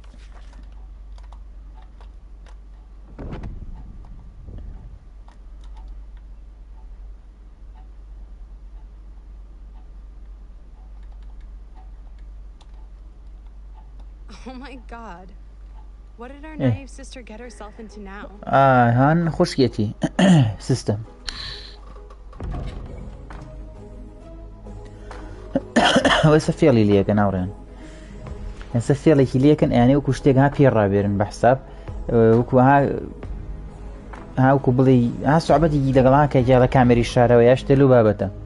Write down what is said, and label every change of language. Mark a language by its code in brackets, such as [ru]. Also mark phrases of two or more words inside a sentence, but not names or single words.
[en] Oh my god. What did our naive sister get herself into now? [ckb] هان خوشکێتی سیستەم ئەوەسە فێڵی لەکە ناوڕێن ئەسە فێڵێکی لەکەن ئەیانێ وەکو شتێک ها پێ ڕابێرن بە حساب وەکو هاوکو بڵێ ها سوعبەتێکی لەگەڵ کەجا لە کامێری شارەوە یا شتێ لەو بابەتە